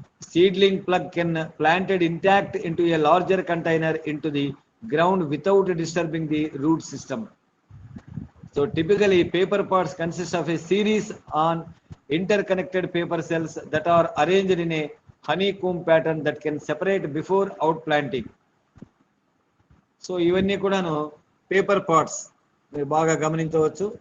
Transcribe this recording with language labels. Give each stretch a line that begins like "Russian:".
English: Seedling plug can planted intact into a larger container into the ground without disturbing the root system. So typically paper pots consist of a series on interconnected paper cells that are arranged in a honeycomb pattern that can separate before outplanting.
Telugu: So ఇవన్నీ కూడాను paper pots మీరు బాగా గమనించవచ్చు.